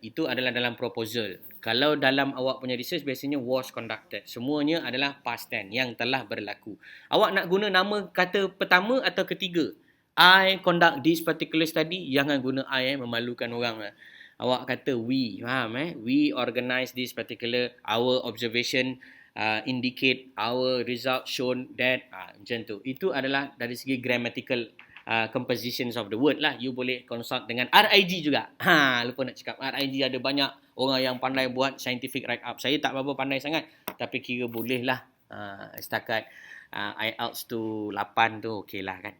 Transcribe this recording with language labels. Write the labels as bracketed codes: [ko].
[ms] Itu adalah dalam proposal. Kalau dalam awak punya research biasanya [en] was conducted. [ms] Semuanya adalah past tense yang telah berlaku. Awak nak guna nama kata pertama atau ketiga. [en] I conduct this particular study. [ms] Jangan guna I, memalukan orang. Awak kata [en] we. [ms] Faham [en] We organize this particular, our observation indicate, our result shown that. [ms] Macam tu. Itu adalah dari segi [en] grammatical compositions of the word [ms] lah. You boleh consult dengan RIG juga. Lupa nak cakap. RIG ada banyak orang yang pandai buat scientific write-up. Saya tak berapa pandai sangat. Tapi kira boleh lah. Setakat IELTS tu 8 tu okey lah kan.